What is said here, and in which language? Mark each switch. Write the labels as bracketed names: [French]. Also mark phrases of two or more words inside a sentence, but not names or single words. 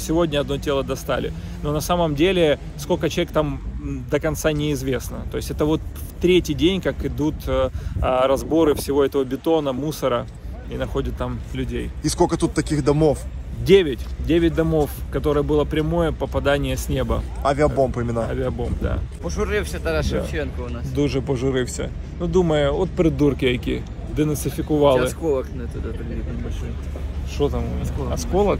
[Russian] Сегодня одно тело достали. Но на самом деле, сколько человек там до конца неизвестно. То есть это вот в 3-й день, как идут разборы всего этого бетона, мусора, и находят там людей. И сколько тут таких домов? 9 домов, которое было прямое попадание с неба. Авиабомб именно. Авиабомб, да. [Ukrainian] Пожурився Тарас Шевченко у нас. Дуже пожурився. Ну, думаю, от придурки які денацифікували. [Russian] Осколок на туда прилип небольшой. Что там? Осколок?